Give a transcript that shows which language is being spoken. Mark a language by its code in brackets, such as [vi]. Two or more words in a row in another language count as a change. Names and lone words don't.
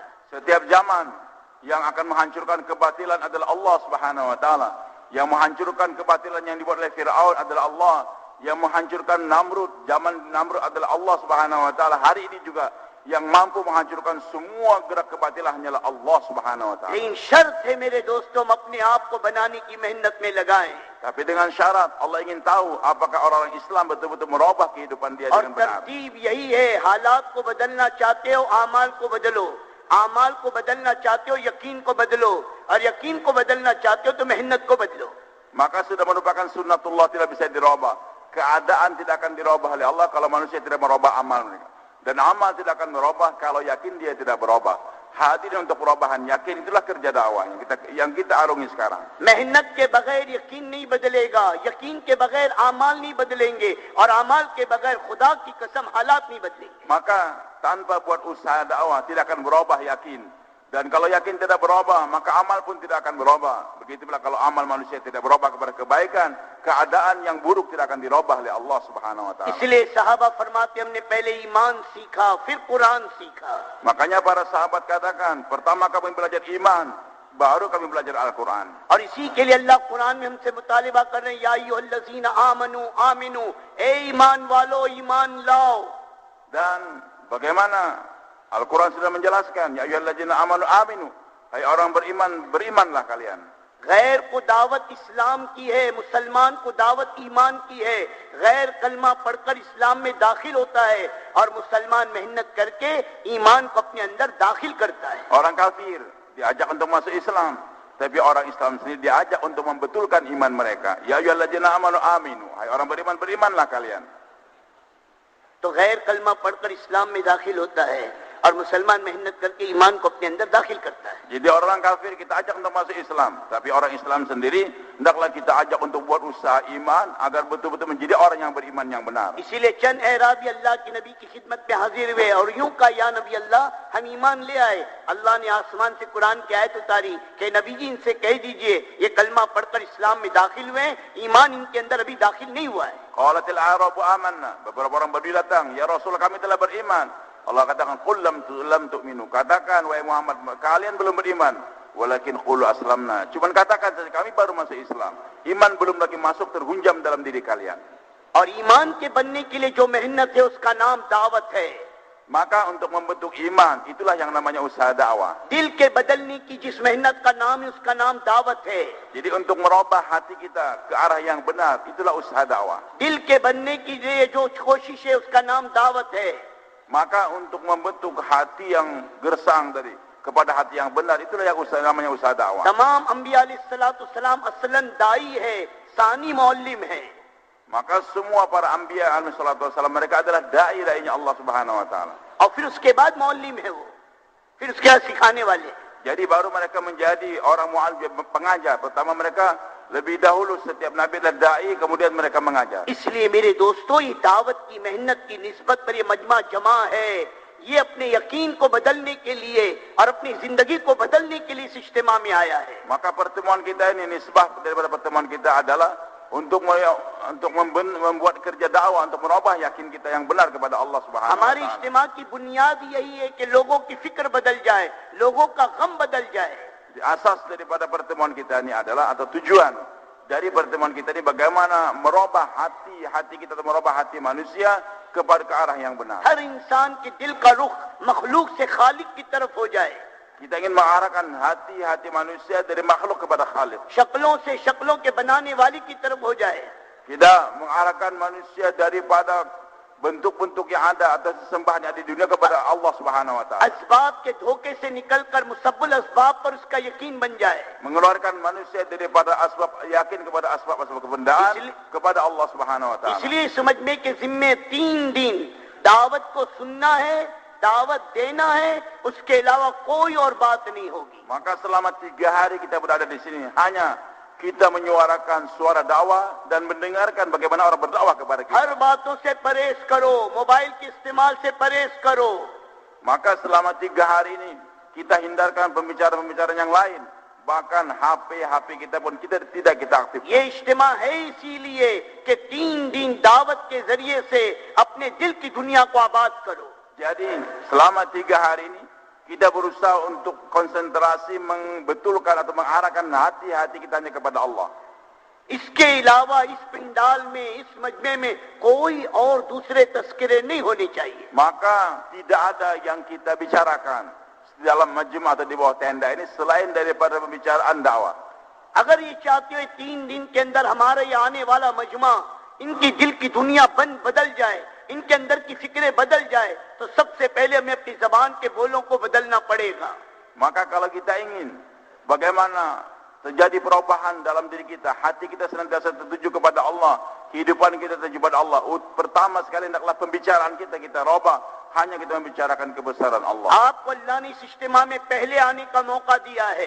[id] Setiap zaman yang akan menghancurkan kebatilan adalah Allah [ar] سبحانه وتعالى. [id] Yang menghancurkan kebatilan yang dibuat oleh Fir'aun adalah Allah. Yang menghancurkan Namrud, zaman Namrud adalah Allah [ar] سبحانه وتعالى. [id] Hari ini juga yang mampu menghancurkan semua gerak kebatilan hanyalah Allah [ar] سبحانه وتعالى. [hi] लेकिन शर्त है मेरे दोस्तों, हम अपने आप को बनाने की मेहनत में लगाएं. [id] Tapi dengan syarat Allah ingin tahu apakah orang-orang Islam betul-betul merubah kehidupan dia और dengan benar. [hi] तरतीब यही है, हालात को बदलना चाहते हो आमाल को बदलो, आमाल को बदलना चाहते हो यकीन को बदलो, और यकीन को बदलना चाहते हो तो मेहनत को बदलो. [id] Maka sudah merupakan sunnatullah, tidak bisa dirubah. Keadaan tidak akan dirubah oleh Allah kalau manusia tidak merubah amal mereka. Dan amal tidak akan merubah kalau yakin dia tidak berubah. Hadir untuk perubahan yakin, itulah kerja dakwah yang kita arungi sekarang. [hi] मेहनत के बगैर यकीन नहीं बदलेगा, यकीन के बगैर आमाल नहीं बदलेंगे, और आमाल के बगैर खुदा की कसम हालात नहीं बदलेंगे. [id] Maka tanpa buat usaha dakwah tidak akan berubah yakin. Dan kalau yakin tidak berubah, maka amal pun tidak akan berubah. Begitu pula kalau amal manusia tidak berubah kepada kebaikan, keadaan yang buruk tidak akan dirubah oleh Allah [ar] سبحانه وتعالى. [hi] इसलिए सहाबा फरमाते हमने पहले ईमान सीखा फिर कुरान सीखा. [id] Makanya para sahabat katakan, pertama kami belajar iman, baru kami belajar Al-Quran. [hi] और इसी के लिए अल्लाह कुरान में हमसे मुतालिबा कर रहे हैं, [ar] يا أيها الذين آمنوا آمنوا, [hi] ए ईमान वालो ईमान लाओ. [id] Dan bagaimana Al-Quran sudah menjelaskan, [ar] يا أيها الذين آمنوا آمنوا, [id] hai orang beriman, berimanlah kalian. [hi] गैर को दावत इस्लाम की है, मुसलमान को दावत ईमान की है. गैर कलमा पढ़कर इस्लाम में दाखिल होता है और मुसलमान मेहनत करके ईमान को अपने अंदर दाखिल करता है. [id] Orang kafir diajak untuk masuk Islam, tapi orang Islam sendiri diajak untuk membetulkan iman mereka. [ar] يا أيها الذين آمنوا آمنوا, [id] hai orang beriman, berimanlah kalian. [hi] तो गैर कलमा पढ़कर इस्लाम में दाखिल होता है और मुसलमान मेहनत करके ईमान को अपने अंदर दाखिल करता है. [id] Jadi orang kafir kita ajak untuk masuk Islam, tapi orang Islam sendiri hendaklah kita ajak untuk buat usaha iman agar betul-betul menjadi orang yang beriman yang benar. [hi] इसीलिए चंद एराबी अल्लाह के नबी की खिदमत में हाजिर हुए और यूं कहा, [ar] يا نبي الله, [hi] हम ईमान ले आए. अल्लाह ने आसमान से कुरान की आयत उतारी कि नबी जी इनसे कह दीजिए ये कलमा पढ़कर इस्लाम में दाखिल हुए, ईमान इनके अंदर अभी दाखिल नहीं हुआ है. [ar] قالت الأعراب آمنا, [id] beberapa orang Badui datang, ya Rasul kami telah beriman. Allah katakan, [ar] قل لم تؤمنوا, [id] katakan wahai Muhammad, kalian belum beriman, [ar] ولكن قولوا أسلمنا, [id] cuman katakan saja kami baru masuk Islam, iman belum lagi masuk terhunjam dalam diri kalian. [hi] और ईमान के बनने के लिए जो मेहनत है उसका नाम दावत है. [id] Maka untuk membentuk iman itulah yang namanya usaha dakwah. [hi] दिल के बदलने की जिस मेहनत का नाम है उसका नाम दावत है. [id] Jadi untuk merubah hati kita ke arah yang benar itulah usaha dakwah. [hi] दिल के बनने की लिए जो कोशिश है उसका नाम दावत है. [id] Maka untuk membentuk hati yang gersang tadi kepada hati yang benar itulah yang namanya usaha dakwah. [hi] तमाम अंबिया अलैहिस्सलाम असलन दाई है, सानी मौलिम है. [id] Maka semua para anbiya alaihissalam mereka adalah dai-dainya Allah [ar] سبحانه وتعالى. [hi] और फिर उसके बाद मौलिम है वो, फिर उसके बाद सिखाने वाले. [id] Jadi baru mereka menjadi orang muallim, pengajar. Pertama mereka lebih dahulu setiap nabi adalah dai, kemudian mereka mengajar. [hi] इसलिए मेरे दोस्तों, ये दावत की मेहनत की निस्बत पर ये मजमा जमा है. ये अपने यकीन को बदलने के लिए और अपनी जिंदगी को बदलने के लिए इस इज्तिमा में आया है. [id] Maka pertemuan kita ini, nisbah daripada pertemuan kita adalah untuk membuat kerja dakwah, untuk merubah yakin kita yang benar kepada Allah [ar] سبحانه و [id] हमारे taala. [hi] इज्तिमा की बुनियाद यही है कि लोगों की फिक्र बदल जाए, लोगों का गम बदल जाए. [id] Asas daripada pertemuan kita ini adalah, atau tujuan dari pertemuan kita ini bagaimana merubah hati kita, atau merubah hati manusia kepada ke arah yang benar. [hi] हर इंसान के दिल का रुख मखलूक से खालिक की तरफ हो जाए. [id] Kita ingin mengarahkan hati manusia dari makhluk kepada Khalik. [hi] शक्लों से शक्लों के बनाने वाली की तरफ हो जाए. [id] Kita mengarahkan manusia daripada bentuk-bentuk yang ada atau sesembahan yang ada di dunia kepada Allah [ar] سبحانه وتعالى. [hi] असबाब के धोखे से निकलकर मुसब्बल असबाब पर उसका यकीन बन जाए. [id] Mengeluarkan manusia daripada asbab yakin kepada asbab-asbab kebendaan kepada Allah [ar] سبحانه وتعالى. [hi] इसलिए समझने के जिम्मे 3 दिन दावत को सुनना है, दावत देना है, उसके अलावा कोई और बात नहीं होगी. [id] Maka selama 3 hari kita berada di sini hanya kita menyuarakan suara dakwah dan mendengarkan bagaimana orang berdakwah kepada kita. [hi] हर बातों से परहेज करो, मोबाइल के इस्तेमाल से परहेज करो. [id] Maka selama 3 hari ini kita hindarkan pembicaraan-pembicaraan yang lain. Bahkan HP kita pun tidak kita aktifkan. [hi] ये इज्तिमा है इसीलिए कि 3 दिन दावत के जरिए से अपने दिल की दुनिया को आबाद करो. [id] Jadi selama 3 hari ini kita berusaha untuk konsentrasi membetulkan atau mengarahkan hati kita hanya kepada Allah. [hi] इसके अलावा इस पिंडाल में, इस मजमे में कोई और दूसरे तस्करे नहीं होने चाहिए. [id] Maka tidak ada yang kita bicarakan di dalam majma atau di bawah tenda ini selain daripada pembicaraan dakwah. [hi] अगर ये चाहते हो 3 दिन के अंदर हमारे यहाँ आने वाला मजमा इनकी दिल की दुनिया बदल जाए, इनके अंदर की फिक्रें बदल जाए, तो सबसे पहले हमें अपनी जबान के बोलों को बदलना पड़ेगा. [id] Maka kalau kita ingin bagaimana terjadi perubahan dalam diri kita, hati kita senantiasa tertuju kepada Allah, kehidupan kita tertuju kepada Allah, pertama sekali hendaklah pembicaraan kita rubah, hanya kita membicarakan kebesaran Allah. [hi] आपको अल्लाह ने इस इज्तिमा में पहले आने का मौका दिया है.